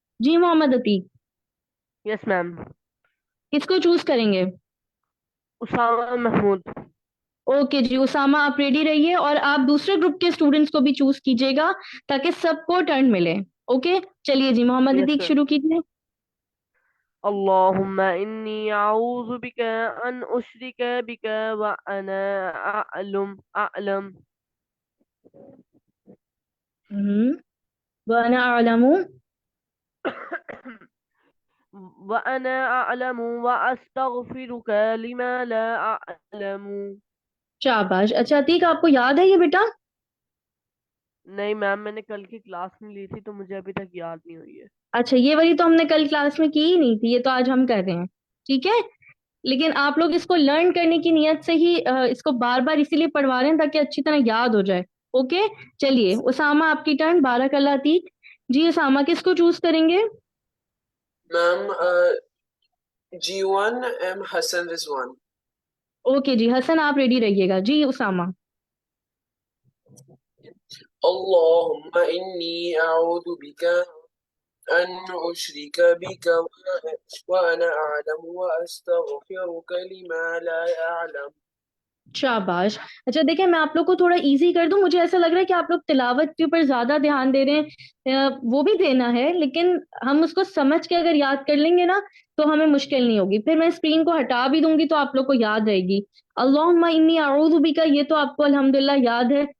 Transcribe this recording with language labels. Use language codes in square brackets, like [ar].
[ur] جی محمد عتیق، [en] Yes ma'am. [ur] کس کو چوز کریں گے؟ اسامہ محمود. اوکے جی اسامہ، آپ ریڈی رہیے اور آپ دوسرے گروپ کے اسٹوڈنٹس کو بھی چوز کیجیے گا تاکہ سب کو ٹرن ملے. اوکے چلیے جی محمد [en] yes [ur] عتیق [en] Ma'am. [ur] شروع کیجیے. [ar] اللهم إني أعوذ بك أن أشرك بك وأنا أعلم. وَأَنَا أَعْلَمُ. وأنا أعلم وأستغفرك لما لا أعلم. [ur] شاباش. اچھا عتیق آپ کو یاد ہے یہ بیٹا؟ نہیں میم، میں نے کل کی کلاس میں لی تھی تو مجھے ابھی تک یاد نہیں ہوئی ہے. اچھا یہ والی تو ہم نے کل کلاس میں کی ہی نہیں تھی، یہ تو آج ہم کر رہے ہیں. ٹھیک ہے، لیکن آپ لوگ اس کو لرن کرنے کی نیت سے ہی اس کو بار بار اسی لیے پڑھوا رہے ہیں تاکہ اچھی طرح یاد ہو جائے. اوکے چلیے اسامہ آپ کی ٹرن. بارک اللہ عتیق. جی اسامہ کس کو چوز کریں گے؟ میم G1 ایم حسن رضوان. اوکے جی حسن آپ ریڈی رہیے گا. جی اسامہ. [ar] اللهم إني أعوذ بك أن أشرك بك وأنا أعلم وأستغفرك لما لا أعلم. [ur] شاباش. اچھا دیکھیں میں آپ لوگ کو تھوڑا ایزی کر دوں، مجھے ایسا لگ رہا ہے کہ آپ لوگ تلاوت کے اوپر زیادہ دھیان دے رہے ہیں، وہ بھی دینا ہے لیکن ہم اس کو سمجھ کے اگر یاد کر لیں گے نا تو ہمیں مشکل نہیں ہوگی. پھر میں اسکرین کو ہٹا بھی دوں گی تو آپ لوگ کو یاد رہے گی. [ar] اللہم انی اعوذ بک، [ur] یہ تو آپ کو الحمدللہ یاد ہے.